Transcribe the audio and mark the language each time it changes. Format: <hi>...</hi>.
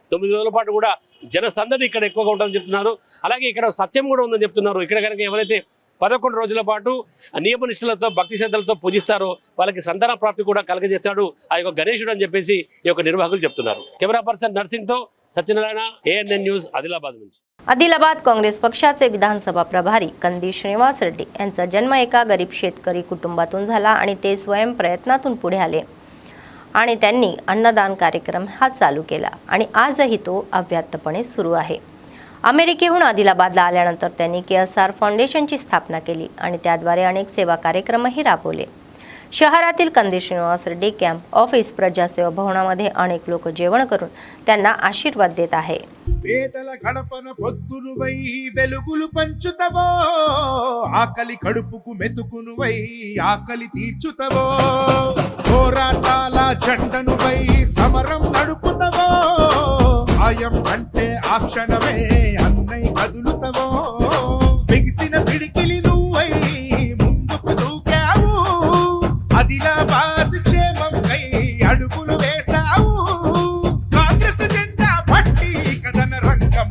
<te>9 రోజుల పాటు కూడా జనసందడి ఇక్కడ ఎక్కువగా ఉంటుందని చెప్తున్నారు. అలాగే ఇక్కడ సత్యం కూడా ఉందని చెప్తున్నారు. ఇక్కడ కనుక ఎవరైతే 11 రోజుల పాటు నియమనిష్టలతో భక్తి శ్రద్ధలతో పూజిస్తారో వాళ్ళకి సంతాన ప్రాప్తి కూడా కలగజేస్తాడు ఆ యొక్క గణేశుడు అని చెప్పేసి ఈ యొక్క నిర్వాహకులు చెప్తున్నారు. Camera person నర్సింగ్తో Satyanarayan ANN news Adilabad నుంచి.</te> <mr>आदिलाबाद काँग्रेस पक्षाचे विधानसभा प्रभारी कंदी श्रीनिवास रेड्डी यांचा जन्म एका गरीब शेतकरी कुटुंबातून झाला आणि ते स्वयं प्रयत्नातून पुढे आले आणि त्यांनी अन्नदान कार्यक्रम हा चालू केला आणि आजही तो अव्याहतपणे सुरू आहे. अमेरिकेहून आदिलाबादला आल्यानंतर त्यांनी KSR फाउंडेशनची स्थापना केली आणि त्याद्वारे अनेक सेवा कार्यक्रमही राबवले. शहरातील कंदी श्रीनिवास रेड्डी कॅम्प ऑफिस प्रजासेवा भवनामध्ये अनेक लोक जेवण करून त्यांना आशीर्वाद देत आहे.</mr> <te>పేదల గడపన పొద్దునువై వెలుగులు పంచుతవో ఆకలి కడుపుకు మెతుకునువై ఆకలి తీర్చుతవో పోరాటాల జెండనువై సమరం నడుపుతవో ఆయం అంటే ఆ క్షణమే అన్నై కదులుతవో బిగిసిన పిడికిలి నువ్వై ముందుకు దూకావు ఆదిలాబాద్ క్షేమం కై అడుగులు వేసావు కాంగ్రెస్ జెండా పట్టి కథన రంగం</te>